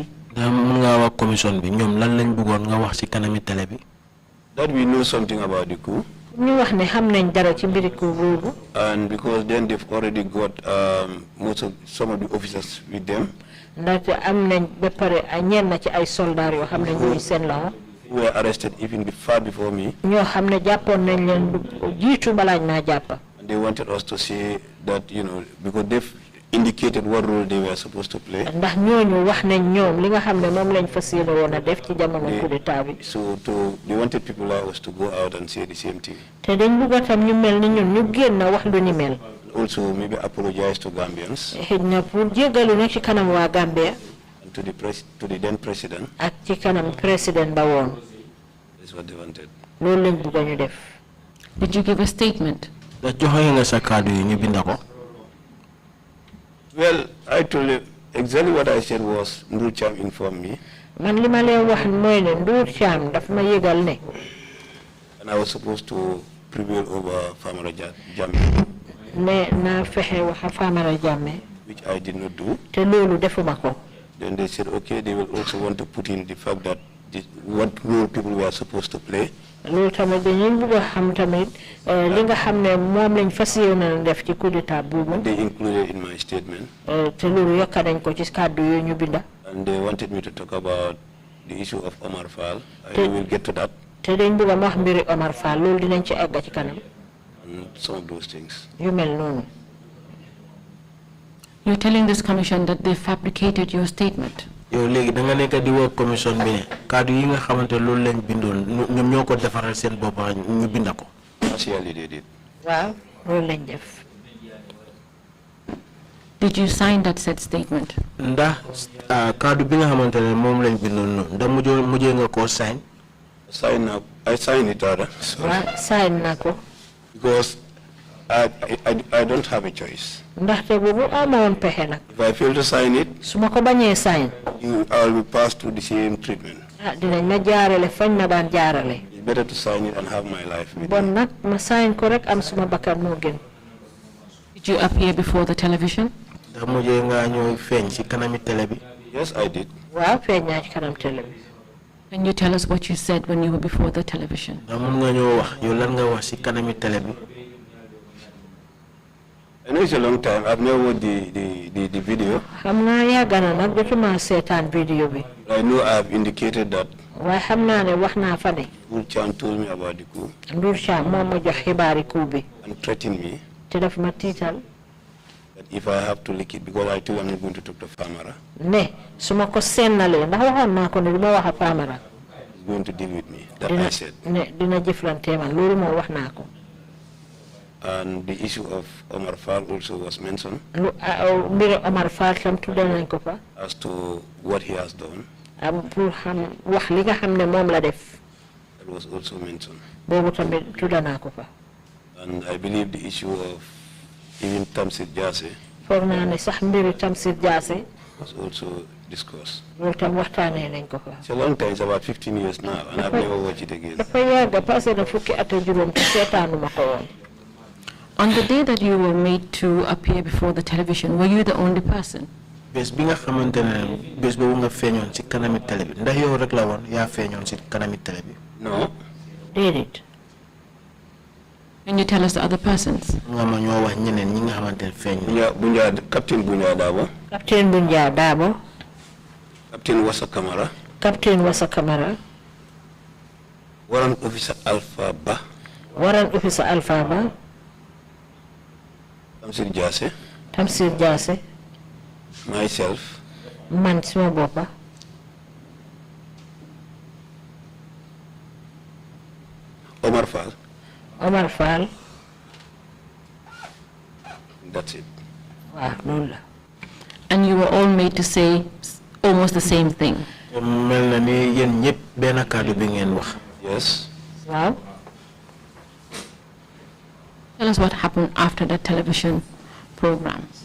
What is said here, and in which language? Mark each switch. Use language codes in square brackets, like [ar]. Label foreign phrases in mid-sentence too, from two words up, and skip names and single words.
[wo] Mun nga wax commission bi ñoom lan lañ bëggoon nga wax ci kanami télé bi. [en] That we know something about the coup. [wo] ñu wax ne xam nañ dara ci mbiri coup boobu. [en] And because then they've already got some of the officers with them. [wo] Ndaxte am nañ ba pare ñenn ci ay soldats yoo xam ne ñooy seen loxo. [en] Who were arrested even far before me. [wo] ñoo xam ne jàppoon nañ leen jiitu balaañ naa jàppa. [en] And they wanted us to say that, because they've indicated what role they were supposed to play. [wo] Ndax ñooñu wax nañ ñoom li nga xam ne moom lañ fas yéene woon a def ci jamono [fr] coup d'état [wo] bi. [en] So they wanted people like us to go out and say the same thing. [wo] te dañ bëgg tam ñu mel ni ñun ñu génn wax lu ni mel. [en] Also maybe apologize to Gambians. [wo] xëy na pour jéggalu nag ci kanam waa Gambia. [en] And to the then president. [wo] ak ci kanam président ba woon. [en] That's what they wanted. [wo] loolu lañ bëgg ñu def. [en] Did you give a statement? [wo] Da joxe nga sa kàddu yi ñu binda ko. [en] Well, I told you exactly what I said was Ndur Cham informed me. [wo] Man li ma leen wax mooy ne Ndur Cham daf ma yëgal ne. [en] And I was supposed to prevail over Famara Jammeh. [wo] ne naa fexe wax Famara Jammeh. [en] Which I did not do. [wo] te loolu defuma ko. [en] Then they said, okay, they will also want to put in the fact that what role people were supposed to play. [wo] loolu tamit dañu bëgg a xam tamit li nga xam ne moom lañ fas yéene def ci [fr] coup d'état [wo] boobu. [en] They included in my statement. [wo] te loolu yokk nañ ko ci kàddu yooyu ñu binda. [en] And they wanted me to talk about the issue of Omar Fall. I will get to that. [wo] te dañ bëgg a wax mbiri Omar Fall loolu dinañ ci egg ci kanam. [en] And some of those things. [wo] yu mel noonu. [en] You're telling this commission that they fabricated your statement. [wo] Yow léegi da nga nekk di woo commission bi ne kàddu yi nga xamante loolu lañ bindoon ñoom ñoo ko defaral seen bopp ñu binda ko. [en] Partially they did. [wo] waaw loolu lañ def. [en] Did you sign that said statement? [wo] Ndax kàddu bi nga xamante ne moom lañ bindoon noonu ndax mujjee nga koo sign. [en] I signed it rather. [wo] waaw sign na ko. [en] Because I don't have a choice. [wo] ndaxte boobu amoon pexe nag. [en] If I fail to sign it, [wo] su ma ko bañee sign. [en] I will be passed through the same treatment. [wo] dinañ ma jaarale fañ ma daan jaarale. [en] It's better to sign it and have my life with bon it. [wo] nag ma sign ko rek am suma bakkan moo gën. [en] Did you appear before the television? [wo] Ndax mujjee nga ñëw feeñ ci kanami télé bi. [en] Yes, I did. [wo] waaw feeñ naa ci kanam télé bi. [en] Can you tell us what you said when you were before the television? [wo] Ndax mun nga ñëw wax yow lan nga wax ci kanami télé bi. [en] I know it's a long time. I've never watched the video. [wo] xam naa yàgg na nag jotuma seetaan vidéo bi. [en] I know I have indicated that [wo] waaye xam naa ne wax naa fa ne. [en] Ndur Cham told me about the coup [wo] Ndur Cham moom ma jox xibaari coup bi. [en] and threatened me [wo] te daf ma tiital. [en] That if I have to lick it, because I told I'm not going to talk to Famara. [wo] Ne, suma ko sennale ndax waxoon naa ko ne duma wax ak Famara. [en] He's going to deal with me. That I said. [wo] Ne, dina jëflante man loolu moo wax naa ko. [en] And the issue of Omar Fall also was mentioned. [wo] Mbir Omar Fall tam tuddal nañ ko fa. [en] As to what he has done. [wo] Pour xam wax li nga xam ne moom la def. [en] That was also mentioned. [wo] Boobu tamit tuddal naa ko fa. [en] And I believe the issue of even Tamsir Jase [wo] foog naa ne sax mbiru Tamsir Jase [en] was also discussed. [wo] loolu tam waxtaanee nañ ko fa. [en] It's a long time, it's about 15 years now, and I've never watched it again. [wo] dafa yàgg passé na fukki at ak juróom te seetaanuma ko woon. [en] On the day that you were made to appear before the television, were you the only person? [wo] Bés bi nga xamante ne bés boobu nga feeñoon ci kanami télé bi ndax yow rek la woon yaa feeñoon ci kanami télé bi. [en] No. [wo] Déedéet. [en] Can you tell us the other persons? [wo] nga ma ñoo wax ñeneen ñi nga xamante ne feeñ. [en] Captain Bunja Dabo. Captain Bunja Dabo. Captain Wasa Kamara. Captain Wasa Kamara. Warrant Officer Alpha Ba. Warrant Officer Alpha Ba. Tamsir Jase. Tamsir Jase. Myself. [wo] Man suma boppa. [en] Omar Fall. Omar Fall. That's it. Wow, no. And you were all made to say almost the same thing. Yes. Wow. Tell us what happened after that television program.